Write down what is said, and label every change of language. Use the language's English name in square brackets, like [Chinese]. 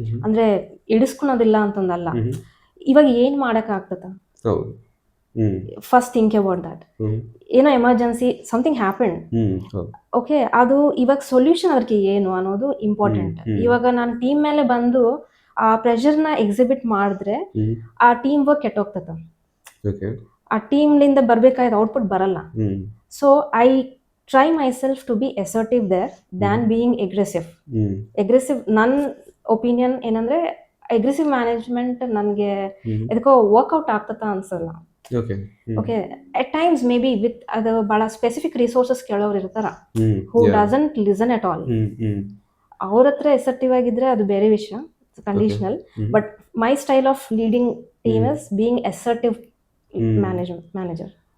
[Kannada] ಅಂದರೆ ಇಡಿಸ್ಕೊಳೋದಿಲ್ಲ ಅಂತಂದಲ್ಲ, ಇವಾಗ ಏನು ಮಾಡೋಕ್ಕಾಗ್ತದ, [English] First think about that. [Kannada] ಏನೋ ಎಮರ್ಜೆನ್ಸಿ [English] something happen, [Kannada] ಓಕೆ, ಅದು ಇವಾಗ ಸೊಲ್ಯೂಷನ್ ಅದಕ್ಕೆ ಏನು ಅನ್ನೋದು ಇಂಪಾರ್ಟೆಂಟ್. ಇವಾಗ ನಾನು ಟೀಮ್ ಮೇಲೆ ಬಂದು ಆ ಪ್ರೆಷರ್ನ ಎಕ್ಸಿಬಿಟ್ ಮಾಡಿದ್ರೆ ಆ ಟೀಮ್ ವರ್ಕ್ ಕೆಟ್ಟೋಗ್ತದ. ಆ ಟೀಮ್ಲಿಂದ ಬರಬೇಕಾದ ಔಟ್ಪುಟ್ ಬರಲ್ಲ. [English] So I try myself to be assertive there than being aggressive. [Kannada] ನನ್ನ ಒಪಿನಿಯನ್ ಏನಂದ್ರೆ, ಅಗ್ರೆಸಿವ್ ಮ್ಯಾನೇಜ್ಮೆಂಟ್ ನನಗೆ ಇದಕ್ಕೋ ವರ್ಕೌಟ್ ಆಗ್ತದ ಅನ್ಸಲ್ಲ. Okay, [English] at times may be with [Kannada] ಅದು ಭಾಳ ಸ್ಪೆಸಿಫಿಕ್ ರಿಸೋರ್ಸಸ್ ಕೇಳೋರು ಇರ್ತಾರ, [English] Who doesn't listen at all. [Kannada] ಅವ್ರ ಹತ್ರ ಎಸರ್ಟಿವ್ ಆಗಿದ್ರೆ ಅದು ಬೇರೆ ವಿಷಯ, conditional. [English] But my style of leading team is being assertive manager.